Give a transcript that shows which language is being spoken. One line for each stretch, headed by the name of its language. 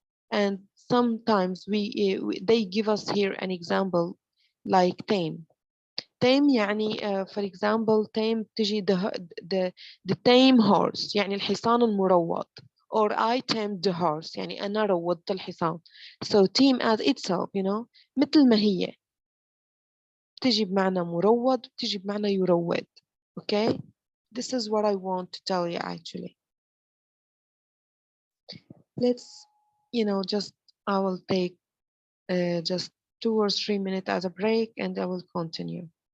English: And sometimes they give us here an example like tame. tame يعني for example tame تجي the, the tame horse
Arabic: يعني الحصان المروض,
English: or I tamed the horse
Arabic: يعني أنا روضت الحصان.
English: So tame as itself,
Arabic: مثل ما هي بتجي بمعنى مروض, بتجي بمعنى يروض.
English: Okay, this is what I want to tell you actually. Let's, just I will take just 2 or 3 minutes as a break and I will continue.